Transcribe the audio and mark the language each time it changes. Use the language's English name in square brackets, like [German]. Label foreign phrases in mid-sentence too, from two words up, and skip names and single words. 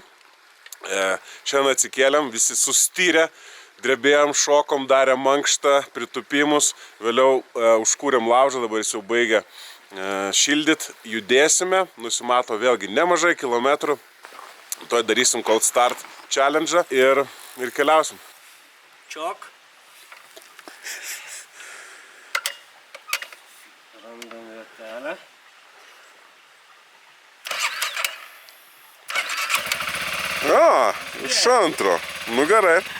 [Lithuanian] Šiandien atsikėlėm, visi sustyrę, drebėjom, šokom, darėm mankštą, pritupimus, vėliau užkūrėm laužą, dabar jis jau baigė šildyti, judėsime, nusimato vėlgi nemažai kilometrų, toj darysim [English] cold start challenge [Lithuanian] ir keliausim. Čok. Randam vietelę. Iš antro. Nu gerai.